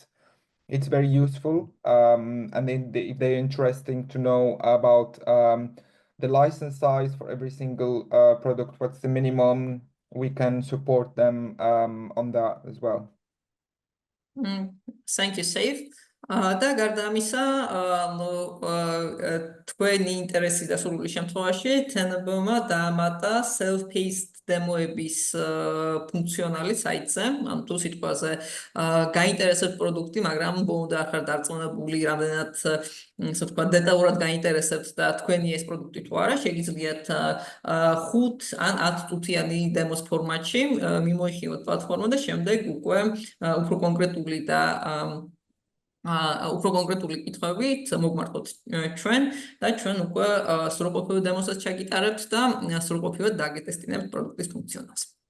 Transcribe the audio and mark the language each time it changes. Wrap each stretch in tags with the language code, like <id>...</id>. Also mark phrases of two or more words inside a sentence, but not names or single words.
<en>It's very useful. And then if they're interesting to know about the license size for every single product, what's the minimum, we can support them on that as well. Thank you, Saif.</en> <ka>და გარდა ამისა, თქვენი ინტერესი დასრულების შემთხვევაში Tenable-მა დაამატა</ka> <en>self-paced demo-</en> <ka>ების ფუნქციონალი საიტზე, ანუ თუ სიტყვაზე გაინტერესებთ პროდუქტი, მაგრამ ბოლომდე არ ხართ დარწმუნებული, რამდენად ასე ვთქვათ, დეტალურად გაინტერესებთ და თქვენი ეს პროდუქტი თუ არა, შეგიძლიათ 5 ან 10 წუთიანი demos ფორმატში მიმოიხილოთ პლატფორმა და შემდეგ უკვე უფრო კონკრეტული და უფრო კონკრეტული კითხვებით მოგმართოთ ჩვენ და ჩვენ უკვე სრულყოფილ დემოსაც ჩაგიტარებთ და სრულყოფილად დაგეტესტინებთ პროდუქტის ფუნქციონალს.</ka>